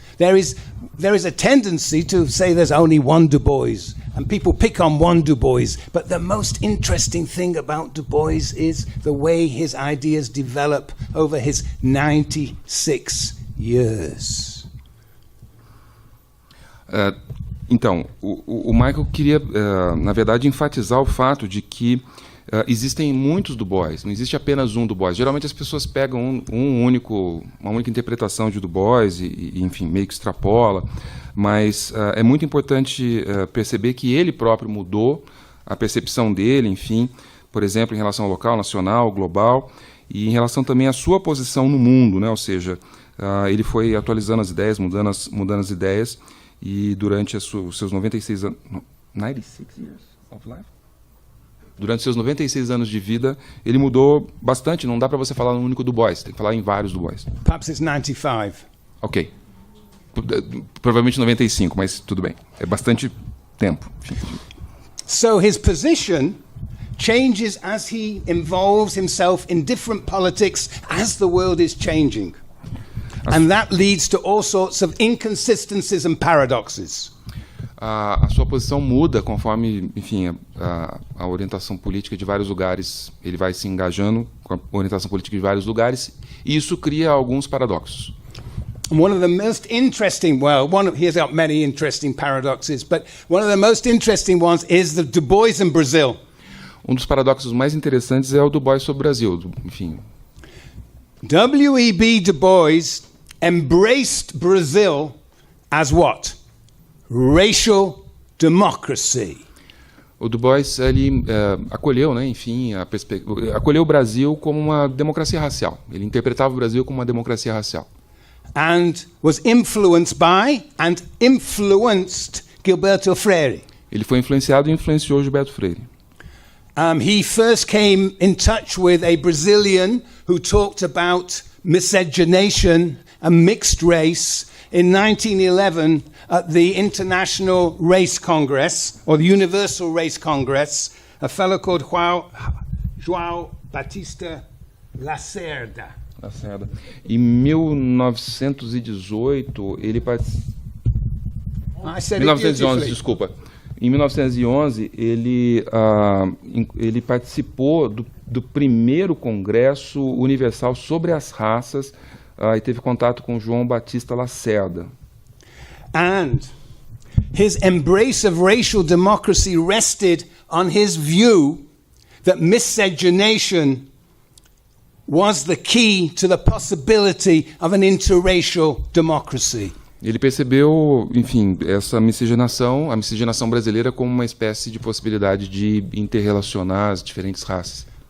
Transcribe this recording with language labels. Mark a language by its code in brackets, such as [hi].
[en] There is a tendency to say there's only one Du Bois, and people pick on one Du Bois. But the most interesting thing about Du Bois is the way his ideas develop over his 96 years. [pt] Então, o Michael queria, na verdade, enfatizar o fato de que existem muitos Du Bois, não existe apenas um Du Bois. Geralmente as pessoas pegam uma única interpretação de Du Bois e enfim, meio que extrapola, mas é muito importante perceber que ele próprio mudou a percepção dele, enfim, por exemplo, em relação ao local, nacional, global, e em relação também à sua posição no mundo, né? Ou seja, ele foi atualizando as ideias, mudando as ideias, e durante os seus 96 anos... [en] 96 years of life? [pt] Durante seus 96 anos de vida, ele mudou bastante. Não dá para você falar num único Du Bois, tem que falar em vários Du Bois. [en] Perhaps it's 95. Ok. [pt] Provavelmente 95, mas tudo bem. É bastante tempo. [en] So his position changes as he involves himself in different politics as the world is changing. And that leads to all sorts of inconsistencies and paradoxes. [pt] A sua posição muda conforme, enfim, a orientação política de vários lugares. Ele vai se engajando com a orientação política de vários lugares, e isso cria alguns paradoxos. [en] One of the most interesting, he's got many interesting paradoxes, but one of the most interesting ones is the Du Bois in Brazil. [pt] Dos paradoxos mais interessantes é o Du Bois sobre o Brasil, enfim. [en] W.E.B Du Bois embraced Brazil as what? Racial democracy. [pt] O Du Bois ele acolheu, né, enfim, acolheu o Brasil como uma democracia racial. Ele interpretava o Brasil como uma democracia racial. [en] And was influenced by and influenced Gilberto Freire. [pt] Ele foi influenciado e influenciou Gilberto Freire. [en] He first came in touch with a Brazilian who talked about miscegenation and mixed race in 1911 at the International Race Congress, or the Universal Race Congress, a fellow called João Batista Lacerda. [pt] Em 1918, ele participou... 1911, desculpa. Em 1911, ele participou do primeiro Congresso Universal sobre as Raças e teve contato com João Batista Lacerda. [en] And his embrace of racial democracy rested on his view that miscegenation was the key to the possibility of an interracial democracy. [pt] Ele percebeu, enfim, a miscigenação brasileira como uma espécie de possibilidade de interrelacionar as diferentes raças.